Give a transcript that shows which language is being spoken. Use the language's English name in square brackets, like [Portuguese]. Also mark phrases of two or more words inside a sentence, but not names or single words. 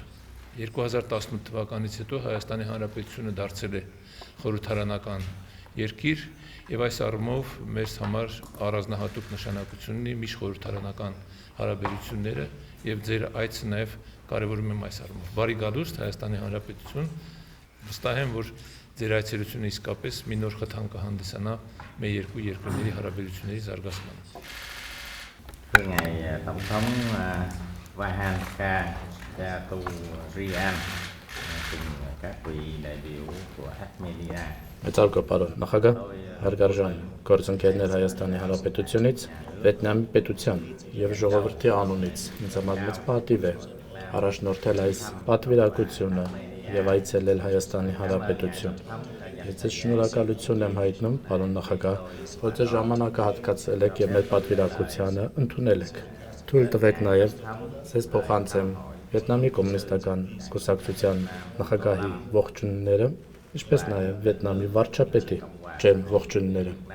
[Armenian] 2018 թվականից հետո Հայաստանի Հանրապետությունը դարձել է խորհրդարանական երկիր եւ այս առումով մեր համար առանձնահատուկ նշանակություն ունի միջխորհրդարանական հարաբերությունները եւ ձեր այցը նաեւ կարեւորում եմ այս առումով։ Բարի գալուստ Հայաստանի Հանրապետություն, վստահ եմ, որ ձեր այցելությունը իսկապես մի նոր խթան կհանդիսանա մեր երկու երկրների հարաբերությունների զարգացմանը։ [Vietnamese] Ngày Tổng thống Vahan Katu Rian cùng các vị đại biểu của Armenia. [Armenian] Մեծարգո պարոն նախագահ, հարգարժան գործընկերներ Հայաստանի Հանրապետությունից, Վիետնամի պետության եւ ժողովրդի անունից ինձ համար մեծ պատիվ է առաջնորդել այս պատվիրակությունը եւ այցելել Հայաստանի Հանրապետություն։ Ես ձեզ շնորհակալություն եմ հայտնում, պարոն նախագահ, որ ձեր ժամանակը հատկացրել եք եւ մեր պատվիրակությանը ընդունել եք։ Թույլ տվեք նաեւ ձեզ փոխանցեմ Վիետնամի կոմունիստական կուսակցության նախագահի ողջույնները, ինչպես նաեւ Վիետնամի վարչապետի ջերմ ողջույնները։